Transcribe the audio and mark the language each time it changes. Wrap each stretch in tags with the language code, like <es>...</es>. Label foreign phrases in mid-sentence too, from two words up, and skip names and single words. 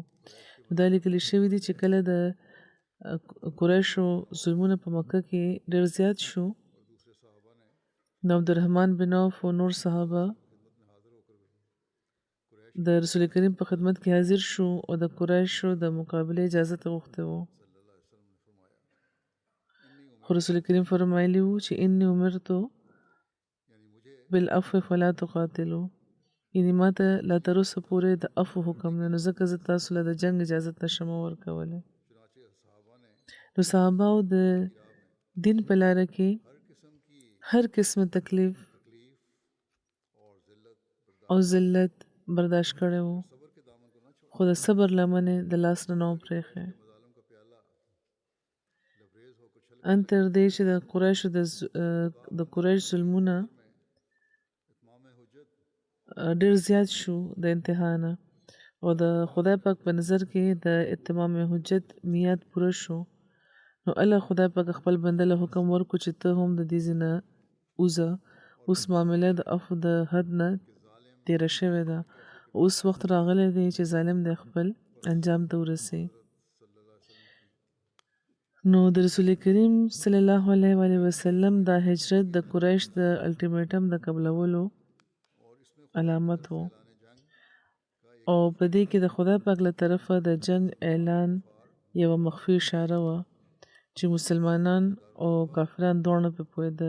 <ps>دا لیکل شوي دي چې کله د قریشو ظلمونه په مکه کې ډېر زیات شو نو عبدالرحمن بن عوف او نور صحابه د رسول کریم په خدمت کې حاضر شو او د قریشو د مقابله اجازه غوښته وو. خو رسول کریم فرمایلی وو چې</ps> <ar>انی امرتو بالعفو فلا تقاتلوا،</ar> <ps>یعنی ماته لا تر اوسه پورې د عفو حکم نه نو ځکه زه تاسو له د جنگ اجازه نشم ورکولی. نو صحابه د دین په لاره کې هر قسم تکلیف او ذلت برداشت کړی وو خو د صبر لمنې د لاس نه نو پرېښی. ان تر دې چې د قریشو د قریش ظلمونه ډېر زیات شو د انتها نه او د خدای پاک په نظر کې د اتمام حجت میاد پوره شو نو الله خدای پاک خپل بنده له حکم ورکو چې ته هم د دې ځنه اوزه. اوس معامله د عفو د حد نه تیره شوې ده. اوس وخت راغلی دی چې ظالم د خپل انجام ته ورسي. نو د رسول کریم</ps> <ar>صلی الله علیه وسلم</ar> <ps>دا هجرت د قریش د الټیمیټم د قبلولو علامت وو او په دې کې د خدای پاک له طرفه د جنگ اعلان یوه مخفي اشاره وه چې مسلمانان او کافران دواړه په پوهېده.</ps>